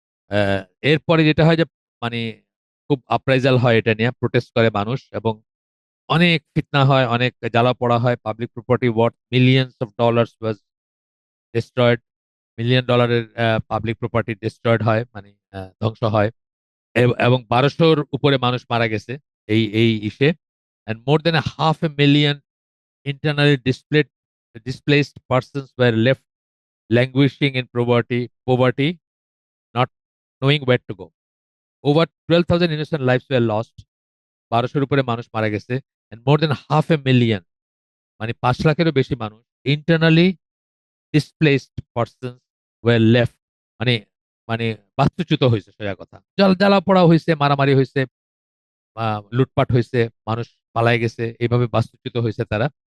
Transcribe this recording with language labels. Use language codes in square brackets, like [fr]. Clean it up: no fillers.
[bn] আহ, এরপরে যেটা হয় যে মানে খুব আপ্রাইজাল হয়, এটা নিয়ে প্রোটেস্ট করে মানুষ এবং অনেক ফিতনা হয়, অনেক জ্বালা পড়া হয়। [en] Public property worth millions of dollars was destroyed. [bn] Million ডলারের পাবলিক প্রপার্টি ডিস্ট্রয়েড হয়, মানে ধ্বংস হয়। এবং 1200-র উপরে মানুষ মারা গেছে এই ইসে। [en] and more than a half a million internally displaced persons were left languishing in poverty, not knowing where to go. Over 12,000 innocent lives were lost। [bn] 1200-র উপরে মানুষ মারা গেছে। [en] and more than half a million, [bn] মানে 5 লাখেরও বেশি মানুষ [en] internally displaced person were left, [bn] মানে মানে বাস্তুচ্যুত হয়েছে। সোজা কথা, জ্বালা পোড়া হয়েছে, মারামারি হয়েছে, লুটপাট হয়েছে, মানুষ পালায় গেছে, এইভাবে বাস্তুচ্যুত হয়েছে তারা।